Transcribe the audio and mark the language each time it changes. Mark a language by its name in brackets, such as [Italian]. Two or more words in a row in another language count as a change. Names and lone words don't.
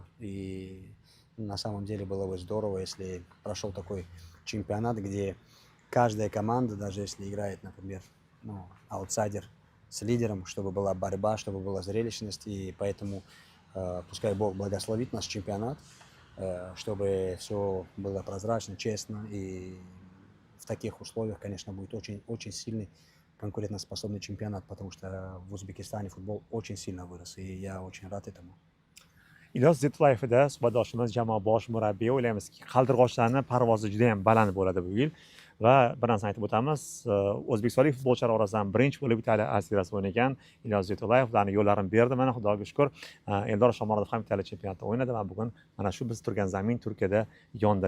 [Russian] И на самом деле было бы здорово, если прошел такой чемпионат, где каждая команда, даже если играет, например, аутсайдер с лидером, чтобы была борьба, чтобы была зрелищность, и поэтому пускай Бог благословит наш чемпионат, чтобы все было прозрачно, честно, и в таких условиях, конечно, будет очень, очень сильный конкурентоспособный чемпионат, потому что в Узбекистане футбол очень сильно вырос, и я очень рад этому. [Uzbek] Ilyos Zetulayev eda suhbatdoshimiz, jamoa bosh murabbiyi. O'ylaymizki, qaldirg'ochlarning parvozi juda ham baland bo'ladi bu yil. Va bir narsani aytib o'tamiz, o'zbekistonlik futbolchilar orasidan birinchi bo'lib Italiya A seriyasida o'ynagan Ilyos Zetulayev ularning yo'llarini berdi. Mana Xudoga shukr, Eldor Shomurodov ham Italiya chempionatida o'ynadi va bugun mana shu biz turgan zamin Turkiyada yondiryapti.